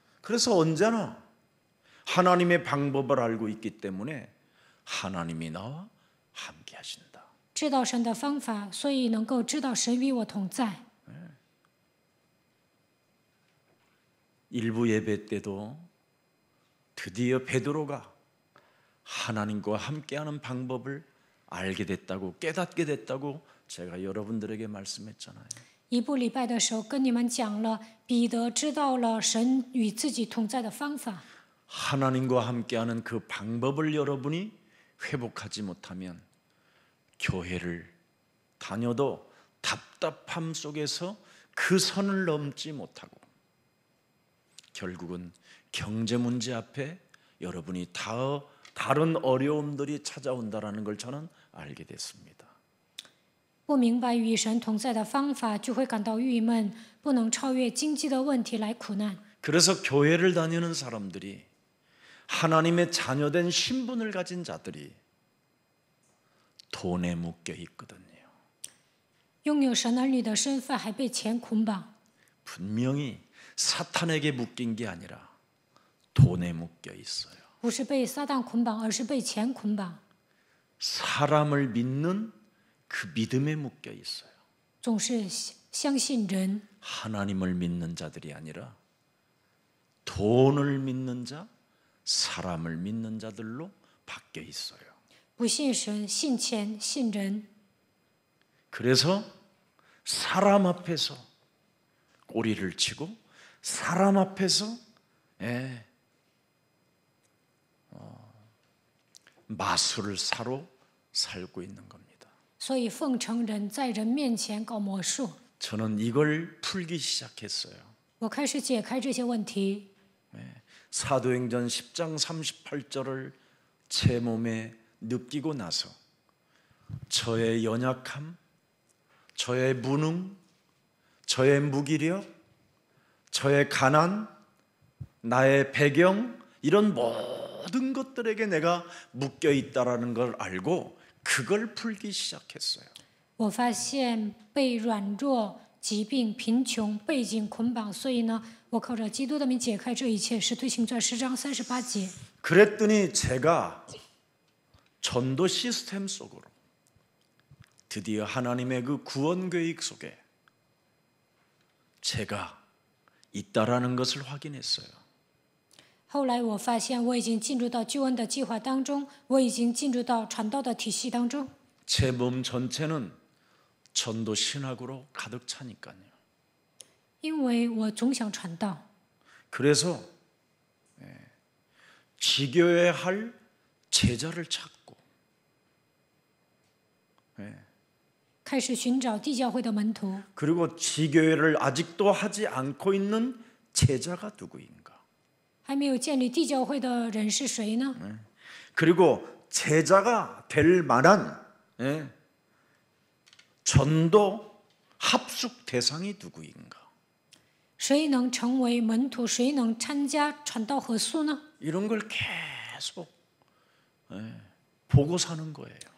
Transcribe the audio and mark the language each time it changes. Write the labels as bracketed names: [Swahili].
[Korean] 그래서 언제나 하나님의 방법을 알고 있기 때문에 하나님이 나와 함께 하신다. [Chinese] 知道神的方法，所以能够知道神与我同在。 [Korean] 일부 예배 때도 드디어 베드로가 하나님과 함께하는 방법을 알게 됐다고 깨닫게 됐다고 제가 여러분들에게 말씀했잖아요. [Chinese] 一部礼拜的时候跟你们讲了，彼得知道了神与自己同在的方法。 [Korean] 하나님과 함께하는 그 방법을 여러분이 회복하지 못하면 교회를 다녀도 답답함 속에서 그 선을 넘지 못하고 결국은 경제 문제 앞에 여러분이 다른 어려움들이 찾아온다라는 걸 저는 알게 됐습니다. [Chinese] 不明白与神同在的方法，就会感到郁闷，不能超越经济的问题来苦难。 [Korean] 그래서 교회를 다니는 사람들이 하나님의 자녀된 신분을 가진 자들이 돈에 묶여 있거든요. [Chinese] 拥有神儿女的身份还被钱捆绑， [Korean] 분명히 사탄에게 묶인 게 아니라 돈에 묶여 있어요. [Chinese] 不是被撒旦捆绑，而是被钱捆绑。 [Korean] 사람을 믿는 그 믿음에 묶여 있어요. [Chinese] 总是相信人， [Korean] 하나님을 믿는 자들이 아니라 돈을 믿는 자, 사람을 믿는 자들로 바뀌어 있어요. [Chinese] 不信神，信钱，信人。 [Korean] 그래서 사람 앞에서 꼬리를 치고 사람 앞에서 마술을 사로 살고 있는 겁니다. [Chinese] 所以奉承人，在人面前搞魔术。 [Korean] 저는 이걸 풀기 시작했어요. [Chinese] 我开始解开这些问题。 [Korean] 사도행전 10장 38절을 제 몸에 느끼고 나서 저의 연약함, 저의 무능, 저의 무기력, 저의 가난, 나의 배경, 이런 모든 것들에게 내가 묶여 있다라는 걸 알고 그걸 풀기 시작했어요. [Chinese] 我发现被软弱、疾病、贫穷、背景捆绑，所以呢，我靠着基督的名解开这一切。使徒行传10章38节。 [Korean] 그랬더니 제가 전도 시스템 속으로 드디어 하나님의 그 구원 계획 속에 제가 있다라는 것을 확인했어요. [Chinese] 后来我发现我已经进入到救恩的计划当中，我已经进入到传道的体系当中。 [Korean] 제 몸 전체는 전도 신학으로 가득 차니까요. [Chinese] 因为我总想传道， [Korean] 그래서 지교에 할 제자를 찾고 [Chinese] 开始寻找地教会的门徒。 [Korean] 그리고 지교회를 아직도 하지 않고 있는 제자가 누구인가? [Chinese] 还没有建立地教会的人是谁呢？ [Korean] 그리고 제자가 될 만한 전도 합숙 대상이 누구인가? [Chinese] 谁能成为门徒？谁能参加传道合宿呢？ [Korean] 이런 걸 계속 보고 사는 거예요.